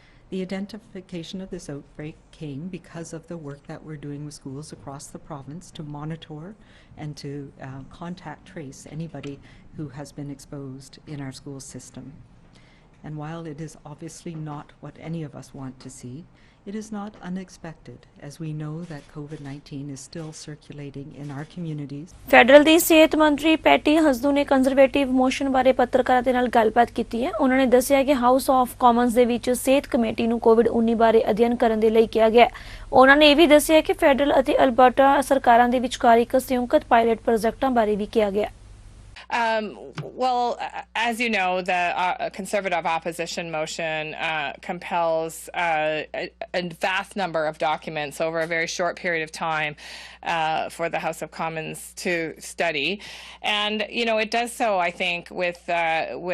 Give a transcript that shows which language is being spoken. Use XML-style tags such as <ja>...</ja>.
<en>The identification of this outbreak came because of the work that we're doing with schools across the province to monitor and to contact trace anybody who has been exposed in our school system. And while it is obviously not what any of us want to see, it is not unexpected, as we know that COVID-19 is still circulating in our communities.</en> <pa>Federal ਦੀ ਸਿਹਤ ਮੰਤਰੀ patty ਹਸਦੂ ਨੇ conservative motion ਬਾਰੇ ਪੱਤਰਕਾਰਾਂ ਦੇ ਨਾਲ ਗੱਲਬਾਤ ਕੀਤੀ ਹੈ। ਉਹਨਾਂ ਨੇ ਦੱਸਿਆ ਕਿ ਹਾਊਸ ਆਫ ਕਾਮਨਸ ਦੇ ਵਿੱਚ ਸਿਹਤ ਕਮੇਟੀ ਨੂੰ ਕੋਵਿਡ-19 ਬਾਰੇ ਅਧਿਐਨ ਕਰਨ ਦੇ ਲਈ ਕਿਹਾ ਗਿਆ। ਉਹਨਾਂ ਨੇ ਇਹ ਵੀ ਦੱਸਿਆ ਕਿ ਫੈਡਰਲ ਅਤੇ ਅਲਬਰਟਾ ਸਰਕਾਰਾਂ ਦੇ ਵਿਚਕਾਰ ਇੱਕ ਸੰਯੁਕਤ ਪਾਇਲਟ ਪ੍ਰੋਜੈਕਟਾਂ ਬਾਰੇ ਵੀ ਕਿਹਾ ਗਿਆ।</pa> <en>Well, as you know, the Conservative opposition motion compels a vast number of documents over a very short period of time for the House of Commons to study, and it does so, I think, with a</en>